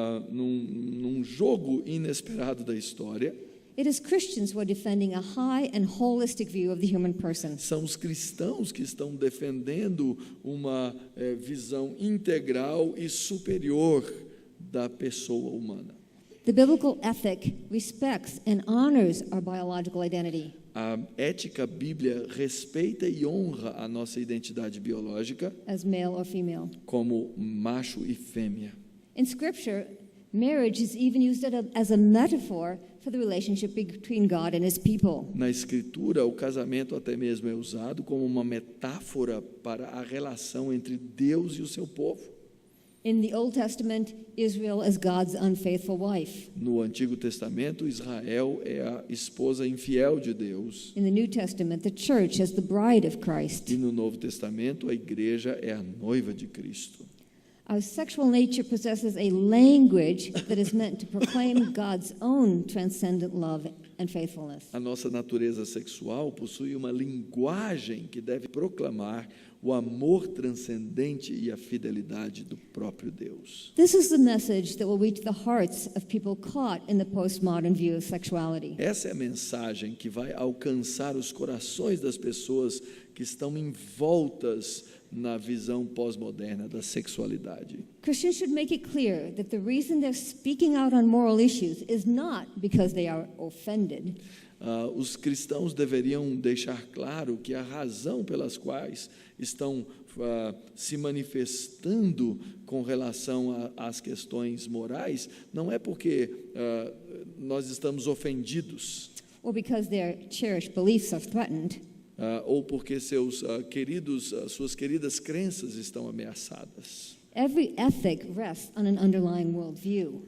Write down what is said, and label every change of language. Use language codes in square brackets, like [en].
[pt] Num jogo inesperado da história, [en] it is Christians who are defending a high and holistic view of the human person. [pt] são os cristãos que estão defendendo uma visão integral e superior da pessoa humana. [en] The biblical ethic respects and honors our biological identity. [pt] A ética bíblia respeita e honra a nossa identidade biológica [en] As male or female. [pt] como macho e fêmea. [en] In Scripture, marriage is even used as a metaphor for the relationship between God and His people. [pt] Na Escritura, o casamento até mesmo é usado como uma metáfora para a relação entre Deus e o seu povo. [en] In the Old Testament, Israel as God's unfaithful wife. [pt] No Antigo Testamento, Israel é a esposa infiel de Deus. [en] In the New Testament, the church as the bride of Christ. [pt] E no Novo Testamento, a igreja é a noiva de Cristo. [en] Our sexual nature possesses a language that is meant to proclaim God's own transcendent love and faithfulness. [pt] A nossa natureza sexual possui uma linguagem que deve proclamar o amor transcendente e a fidelidade do próprio Deus. [en] This is the message that will reach the hearts of people caught in the postmodern view of sexuality. [pt] Essa é a mensagem que vai alcançar os corações das pessoas que estão envoltas na visão pós-moderna da sexualidade. [en] Christians should make it clear that the reason they're speaking out on moral issues is not because they are offended. [pt] Os cristãos deveriam deixar claro que a razão pelas quais estão se manifestando com relação às questões morais não é porque nós estamos ofendidos, [en] Or because their cherished beliefs are threatened. [pt] Ou porque suas queridas crenças estão ameaçadas. [en] Every ethic rests on an underlying worldview.